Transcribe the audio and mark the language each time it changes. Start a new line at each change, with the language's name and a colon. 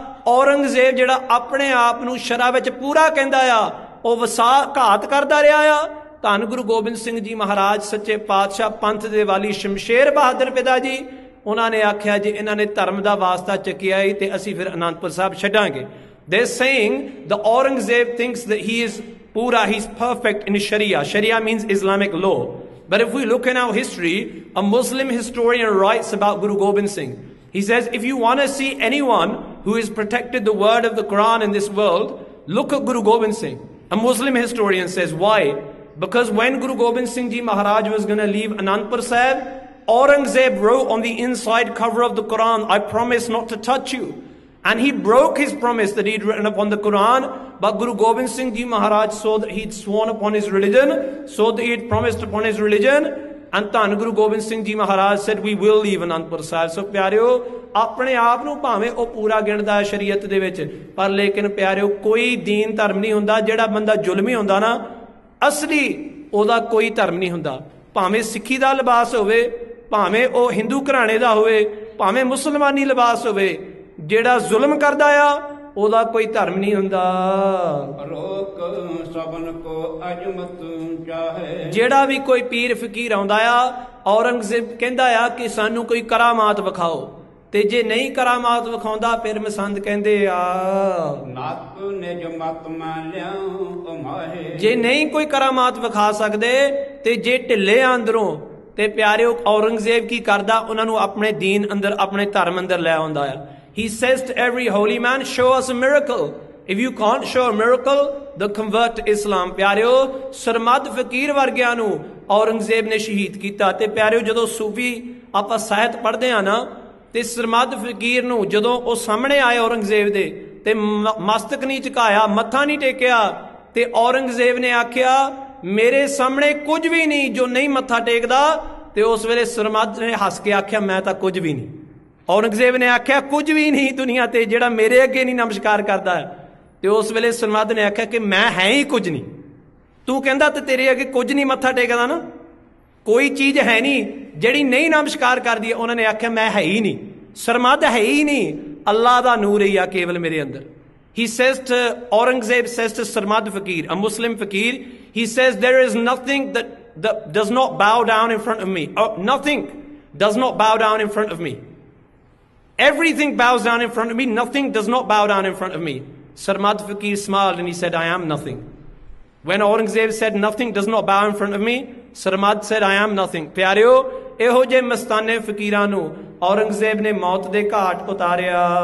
Punjabi: ਔਰੰਗਜ਼ੇਬ ਜਿਹੜਾ ਆਪਣੇ ਆਪ ਨੂੰ ਸ਼ਰਾ ਵਿੱਚ ਪੂਰਾ ਕਹਿੰਦਾ ਆ, ਉਹ ਵਸਾ ਘਾਤ ਕਰਦਾ ਰਿਹਾ ਆ। ਧੰਨ ਗੁਰੂ ਗੋਬਿੰਦ ਸਿੰਘ ਜੀ ਮਹਾਰਾਜ ਸੱਚੇ ਪਾਤਸ਼ਾਹ ਪੰਥ ਦੇ ਵਾਲੀ ਸ਼ਮਸ਼ੇਰ ਬਹਾਦਰ ਪਿਤਾ ਜੀ, ਉਹਨਾਂ ਨੇ ਆਖਿਆ ਜੇ ਇਹਨਾਂ ਨੇ ਧਰਮ ਦਾ ਵਾਸਤਾ ਚੱਕਿਆ ਹੀ ਤੇ ਅਸੀਂ ਫਿਰ ਅਨੰਦਪੁਰ ਸਾਹਿਬ ਛੱਡਾਂਗੇ।
English: They're saying the Aurangzeb thinks that he is pura, he's perfect in Sharia. Sharia means Islamic law. But if we look in our history, a Muslim historian writes about Guru Gobind Singh. He says, if you want to see anyone who has protected the word of the Quran in this world, look at Guru Gobind Singh. A Muslim historian says, why? Because when Guru Gobind Singh Ji Maharaj was going to leave Anandpur Sahib, Aurangzeb wrote on the inside cover of the Quran, I promise not to touch you. And he broke his promise that he'd written upon the Quran. But Guru Gobind Singh Ji Maharaj saw that he'd sworn upon his religion, saw that he'd promised upon his religion. And Dhan Guru Gobind Singh Ji Maharaj said, we will leave Anandpur Sahib.
Punjabi: So ਪਿਆਰਿਓ, ਆਪਣੇ ਆਪ ਨੂੰ ਭਾਵੇਂ ਉਹ ਪੂਰਾ ਗਿਣਦਾ ਹੈ ਸ਼ਰੀਅਤ ਦੇ ਵਿੱਚ, ਪਰ ਲੇਕਿਨ ਪਿਆਰਿਓ ਕੋਈ ਦੀਨ ਧਰਮ ਨਹੀਂ ਹੁੰਦਾ। ਜਿਹੜਾ ਬੰਦਾ ਜ਼ੁਲਮੀ ਹੁੰਦਾ ਨਾ, ਅਸਲੀ ਉਹਦਾ ਕੋਈ ਧਰਮ ਨਹੀਂ ਹੁੰਦਾ। ਭਾਵੇਂ ਸਿੱਖੀ ਦਾ ਲਿਬਾਸ ਹੋਵੇ, ਭਾਵੇਂ ਉਹ ਹਿੰਦੂ ਘਰਾਣੇ ਦਾ ਹੋਵੇ, ਭਾਵੇਂ ਮੁਸਲਮਾਨੀ ਲਿਬਾਸ ਹੋਵੇ, ਜਿਹੜਾ ਜ਼ੁਲਮ ਕਰਦਾ ਆ ਉਹਦਾ ਕੋਈ ਧਰਮ ਨਹੀਂ ਹੁੰਦਾ। ਰੋਕ ਸਭਨ ਕੋ ਅਜਮਤ ਚਾਹੇ। ਜਿਹੜਾ ਵੀ ਕੋਈ ਪੀਰ ਫਕੀਰ ਆਉਂਦਾ ਆ, ਔਰੰਗਜ਼ੇਬ ਕਹਿੰਦਾ ਆ ਕਿ ਸਾਨੂੰ ਕੋਈ ਕਰਾਮਾਤ ਵਿਖਾਓ, ਤੇ ਜੇ ਨਹੀਂ ਕਰਾਮਾਤ ਵਿਖਾਉਂਦਾ ਫਿਰ ਮਸੰਦ ਕਹਿੰਦੇ ਆ ਨਤ ਨਿਜ ਮਤ ਮਾਲਿਓ ਮਾਹੇ। ਜੇ ਨਹੀਂ ਕੋਈ ਕਰਾਮਾਤ ਵਿਖਾ ਸਕਦੇ ਤੇ ਜੇ ਢਿੱਲੇ ਅੰਦਰੋਂ, ਤੇ ਪਿਆਰਿਓ ਔਰੰਗਜ਼ੇਬ ਕੀ ਕਰਦਾ, ਉਹਨਾਂ ਨੂੰ ਆਪਣੇ ਦੀਨ ਅੰਦਰ, ਆਪਣੇ ਧਰਮ ਅੰਦਰ ਲੈ ਆਉਂਦਾ ਆ।
English: He says to every holy man, show us a miracle. If you can't show a miracle, then convert to Islam.
Punjabi: ਪਿਆਰਿਓ ਸਰਮਦ ਫਕੀਰ ਵਰਗਿਆਂ ਨੂੰ ਔਰੰਗਜ਼ੇਬ ਨੇ ਸ਼ਹੀਦ ਕੀਤਾ। ਤੇ ਪਿਆਰਿਓ ਜਦੋਂ ਸੂਫੀ ਆਪਾਂ ਸਾਹਿਤ ਪੜ੍ਹਦੇ ਆ ਨਾ, ਤੇ ਸਰਮਦ ਫਕੀਰ ਨੂੰ ਜਦੋਂ ਉਹ ਸਾਹਮਣੇ ਆਏ ਔਰੰਗਜ਼ੇਬ ਦੇ, ਤੇ ਮਸਤਕ ਨਹੀਂ ਝੁਕਾਇਆ, ਮੱਥਾ ਨਹੀਂ ਟੇਕਿਆ, ਤੇ ਔਰੰਗਜ਼ੇਬ ਨੇ ਆਖਿਆ ਮੇਰੇ ਸਾਹਮਣੇ ਕੁਝ ਵੀ ਨਹੀਂ ਜੋ ਨਹੀਂ ਮੱਥਾ ਟੇਕਦਾ। ਤੇ ਉਸ ਵੇਲੇ ਸਰਮਦ ਨੇ ਹੱਸ ਕੇ ਆਖਿਆ ਮੈਂ ਤਾਂ ਕੁਝ ਵੀ ਨਹੀਂ। ਔਰੰਗਜ਼ੇਬ ਨੇ ਆਖਿਆ ਕੁਝ ਵੀ ਨਹੀਂ ਦੁਨੀਆ ਤੇ ਜਿਹੜਾ ਮੇਰੇ ਅੱਗੇ ਨਹੀਂ ਨਮਸਕਾਰ ਕਰਦਾ ਹੈ। ਤੇ ਉਸ ਵੇਲੇ ਸਰਮਦ ਨੇ ਆਖਿਆ ਕਿ ਮੈਂ ਹੈ ਹੀ ਕੁਝ ਨਹੀਂ। ਤੂੰ ਕਹਿੰਦਾ ਤੇ ਤੇਰੇ ਅੱਗੇ ਕੁਝ ਨਹੀਂ ਮੱਥਾ ਟੇਕਦਾ ਨਾ, ਕੋਈ ਚੀਜ਼ ਹੈ ਨਹੀਂ ਜਿਹੜੀ ਨਹੀਂ ਨਮਸਕਾਰ ਕਰਦੀ ਹੈ। ਉਹਨਾਂ ਨੇ ਆਖਿਆ ਮੈਂ ਹੈ ਹੀ ਨਹੀਂ, ਸਰਮਦ ਹੈ ਹੀ ਨਹੀਂ, ਅੱਲਾ ਦਾ ਨੂਰ ਹੀ ਆ ਕੇਵਲ ਮੇਰੇ ਅੰਦਰ।
English: He says to Aurangzeb, says to Sarmad Fakir, a Muslim Fakir, he says, there is nothing that does not bow down in front of me. Nothing does not bow down in front of me. Everything bows down in front of me. Nothing does not bow down in front of me. Sarmad Fakir smiled and he said, I am nothing. When Aurangzeb said, nothing does not bow in front of me, Sarmad said, I am nothing.
Punjabi: Pyareo, ਇਹੋ ਜਿਹੇ ਮਸਤਾਨੇ ਫਕੀਰਾਂ ਨੂੰ ਔਰੰਗਜ਼ੇਬ ਨੇ ਮੌਤ ਦੇ ਘਾਟ ਉਤਾਰਿਆ।